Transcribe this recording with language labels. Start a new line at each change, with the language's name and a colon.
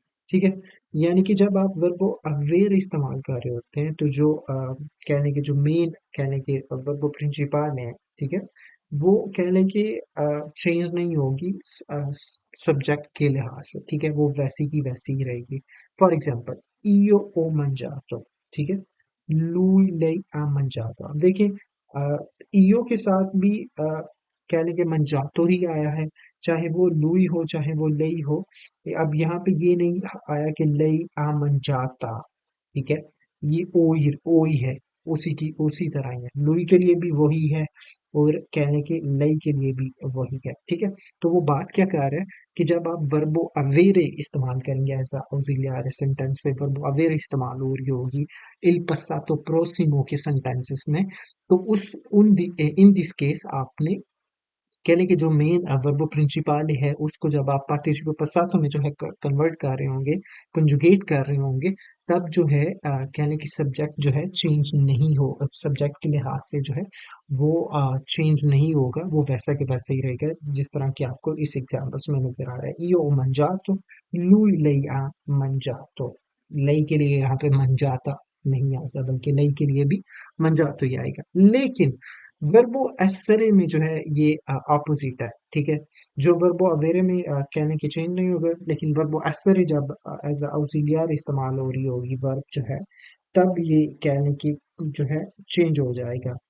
Hindi: ठीक है, यानी कि जब आप वर्बो अवेयर इस्तेमाल कर रहे होते हैं तो जो कहने के जो मेन कहने के वर्बो प्रिंसिपल है, ठीक है, वो कहने के चेंज नहीं होगी सब्जेक्ट के लिहाज से। ठीक है, वो वैसी की वैसी ही रहेगी। For example,
Italian: io ho mangiato,
Hindi: ठीक है,
Italian: lui lei ha mangiato।
Hindi: अब देखिए io के साथ भी कहने के mangiato ही आया है, चाहे वो lui हो चाहे वो lei हो। अब यहाँ पे ये नहीं आया कि लई आमन जाता, ठीक है, ये ओ ही है, उसी की उसी तरह ही है, लुई के लिए भी वही है और कहने के लई के लिए भी वही है। ठीक है, तो वो बात क्या कर रहा है कि जब आप वर्बो अवेरे इस्तेमाल करेंगे ऐसा ऑक्सिलियरी सेंटेंस में, वर्बो अवेरे इस्तेमाल हो रही होगी इल पस्सातो प्रोसिमो के सेंटेंसेस में, तो उस उन इन दिस केस आपने कहने की जो मेन वर्बो प्रिंसिपल है उसको जब आप पार्टिसिपल passato में जो है कन्वर्ट कर रहे होंगे, कंजुगेट कर रहे होंगे, तब जो है कहने की सब्जेक्ट जो है चेंज नहीं हो, सब्जेक्ट के लिहाज से जो है वो चेंज नहीं होगा, वो वैसा के वैसा ही रहेगा जिस तरह की आपको इस एग्जाम्पल्स में नजर आ रहा है।
Italian: io ho mangiato, lui lei ha mangiato।
Hindi: लई के लिए यहाँ पे mangiata नहीं आएगा, बल्कि लई के लिए भी mangiato ही आएगा। लेकिन वर्बो एसेरे में जो है ये ऑपोजिट है। ठीक है, जो वर्बो अवेरे में कहने की चेंज नहीं होगा, लेकिन वर्बो एसेरे जब एज ऑक्सिलियर इस्तेमाल हो रही होगी वर्ब जो है, तब ये कहने की जो है चेंज हो जाएगा।